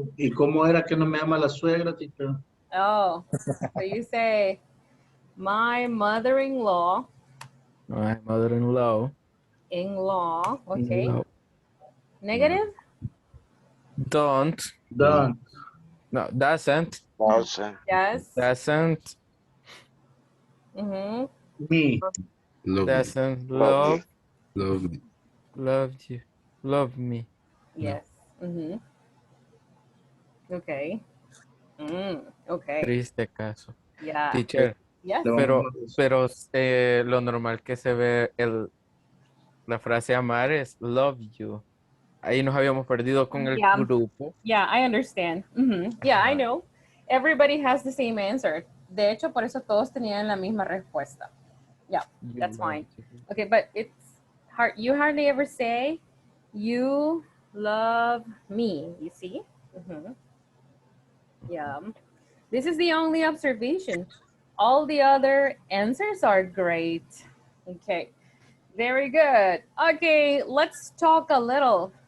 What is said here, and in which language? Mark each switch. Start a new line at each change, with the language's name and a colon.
Spanish: ¿Y cómo era que no me ama la suegra, teacher?
English: Oh, so you say, my mother-in-law. My mother-in-law. In-law, okay. No. Negative? Don't. Don't. No, doesn't. Yes. Doesn't. Me. Love Doesn't me. love. Love me. Love you. Love me. Yes. Okay. Okay.
Spanish: Triste caso.
English: Yeah. Teacher. Yes.
Spanish: Pero lo normal que se ve la frase amar es
English: love you.
Spanish: Ahí nos habíamos perdido con el grupo.
English: Yeah, I understand. Yeah, I know. Everybody has the same answer.
Spanish: De hecho, por eso todos tenían la misma respuesta.
English: Yeah, that's fine. Okay, but it's hard. You hardly ever say you love me, you see? Yeah. This is the only observation. All the other answers are great. Okay, very good. Okay, let's talk a little.